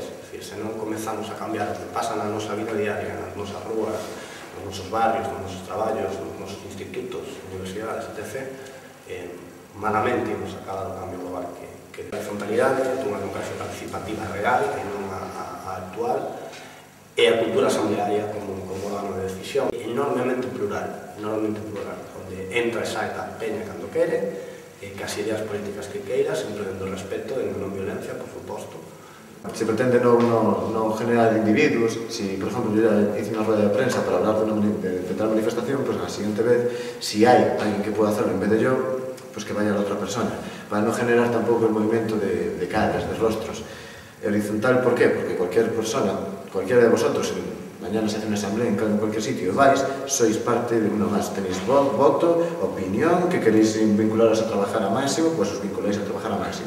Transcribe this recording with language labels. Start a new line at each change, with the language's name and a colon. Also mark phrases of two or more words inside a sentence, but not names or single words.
Galician: Se non comezamos a cambiar o que pasa na nosa vida diaria, nas nosas rúas, nos nosos barrios, nos nosos traballos, nos nosos institutos, universidades, etc., malamente imos acabar o cambio global que é a horizontalidade, que é unha democracia participativa real, que non a actual, e a cultura asamblearia como órgano de decisión enormemente plural, onde entra e sai da peña cando quere, que as ideas políticas que queira, sempre dentro do respeto e non violencia, por suposto.
Spanish: Se pretende non generar individuos, si, por exemplo, yo hice unha rueda de prensa para hablar de tal manifestación, pues a la siguiente vez, si hai alguien que pueda hacerlo en vez de yo, pues que vaya a la otra persona, para non generar tampouco el movimiento de caras, de rostros. Horizontal, ¿por qué? Porque cualquier persona, cualquiera de vosotros, mañana se hace una asamblea en cualquier sitio, vais, sois parte de una más, tenéis voto, opinión, que queréis vincularos a trabajar a máximo, pues os vinculáis a trabajar a máximo.